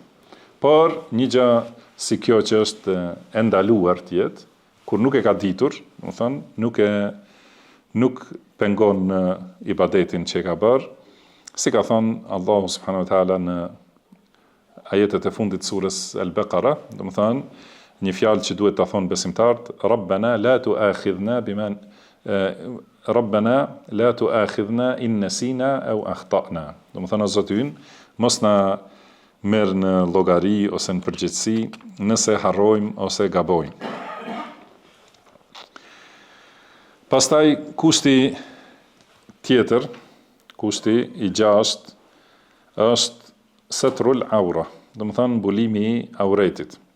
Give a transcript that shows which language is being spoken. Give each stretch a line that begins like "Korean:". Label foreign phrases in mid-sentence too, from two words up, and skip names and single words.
Albanian: Por një gjë si kjo që është e ndaluar të jetë, kur nuk e ka ditur, do të thonë, nuk pengon në ibadetin që e ka bërë, si ka thonë Allahu
Arabic: سبحانه وتعالى
Albanian: në ajetet e fundit surës Al-Baqara, do të thonë, një fjalë që duhet ta thonë besimtarët,
Arabic: ربنا لا تؤاخذنا بما ربنا لا تؤاخذنا إن نسينا أو أخطأنا.
Albanian: Do të thonë o Zoti ynë, mos na merr në llogari ose në përgjegjësi nëse harrojmë ose gabojmë. Pastaj kushti tjetër, kushti i gjashtë është
Arabic: ستر العورة,
Albanian: do të thonë mbulimi i auretit.